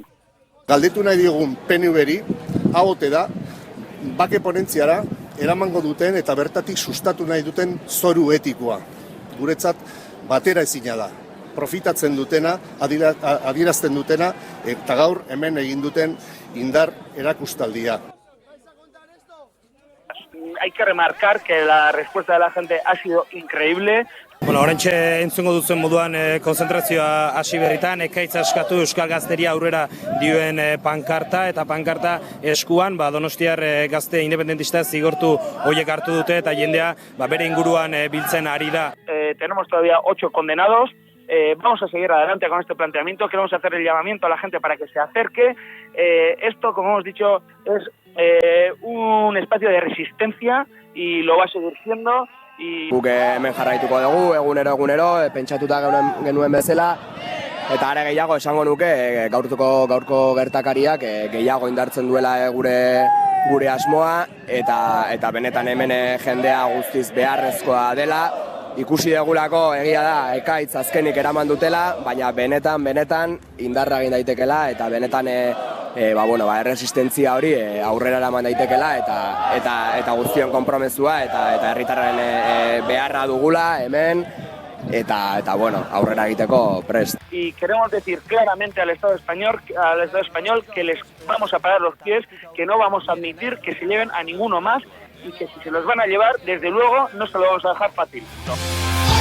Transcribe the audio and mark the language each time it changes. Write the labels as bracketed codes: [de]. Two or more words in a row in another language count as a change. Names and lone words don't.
[eu] Galdetu nahi digun PNV-ri, hau ote da, bake ponentziara eramango duten eta bertatik sustatu nahi duten zoru etikoa. Guretzat batera ezina da. Profitatzen dutena, adierazten dutena, eta gaur hemen egin duten indar erakustaldia. [es] Hay que remarcar que la respuesta de la gente ha sido increíble. [eu] Oraintxe entzungo duzen moduan konzentrazioa hasi berritan, Ekaiz askatu Euskal Gazteria aurrera dioen pankarta eta pankarta eskuan, Donostiar gazte independentista zigortu horiek hartu dute eta jendea bere inguruan biltzen ari da. [es] Tenemos todavía 8 condenados. Vamos a seguir adelante con este planteamiento, queremos hacer el llamamiento a la gente para que se acerque. Esto, como hemos dicho, es un espacio de resistencia y lo va a seguir siendo. [eu] Guk hemen jarraituko dugu, egunero, pentsatuta genuen bezala, eta are gehiago esango nuke gaurko gertakariak gehiago indartzen duela gure asmoa, eta benetan hemen jendea guztiz beharrezkoa dela. Ikusi degulako egia da Ekaiz azkenik eraman dutela, baina benetan indarra egin daitekela eta benetan erresistentzia hori aurrera eraman daitekela eta guztion konpromezua eta herritarren beharra dugula hemen eta aurrera egiteko prest. [es] Y queremos decir claramente al Estado español que les vamos a parar los pies, que no vamos a admitir que se lleven a ninguno más y que si se los van a llevar, desde luego, no se lo vamos a dejar fácil. No.